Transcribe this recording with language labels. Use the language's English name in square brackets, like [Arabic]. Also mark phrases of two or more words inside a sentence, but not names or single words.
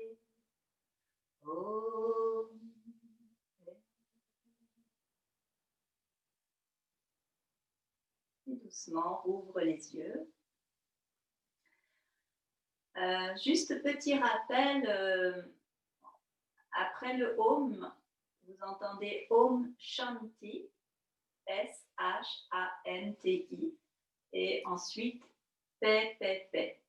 [French] Om. Et doucement, ouvre les yeux. Juste petit rappel, après le Om, vous entendez [Sanskrit] ॐ शान्ति, [French] S-H-A-N-T-I, et ensuite paix, paix, paix.